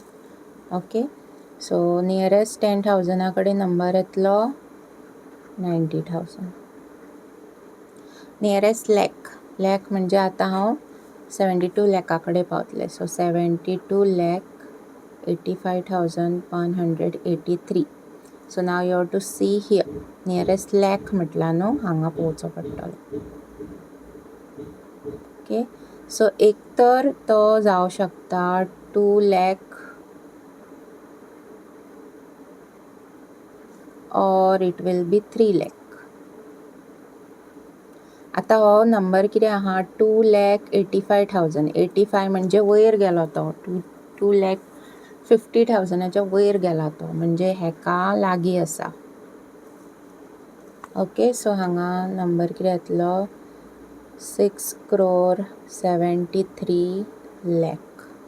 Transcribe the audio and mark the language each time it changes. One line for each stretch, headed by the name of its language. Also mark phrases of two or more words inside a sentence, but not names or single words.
English: okay, so nearest
Konkani: 10,000 कडेन नंबर येतलो 90,000.
English: nearest lakh
Konkani: म्हणजे आतां हांव 72 लॅका कडेन पावतलें. सो 72,85,183.
English: so now you have to see here, nearest lakh
Konkani: म्हटल्यार न्हू हांगा पोवचो पडटलो.
English: okay, so
Konkani: एक तर तो जावं शकता
English: 2 lakh or it will be 3 lakh.
Konkani: आता हो नंबर कितें आहा 2,85,000. 85 म्हणजे वयर गेलो तो 2,50,000च्या वयर गेला तो म्हणजे हेका लागीं आसा.
English: okay, so
Konkani: हांगा नंबर कितें येतलो 6,73,00,000.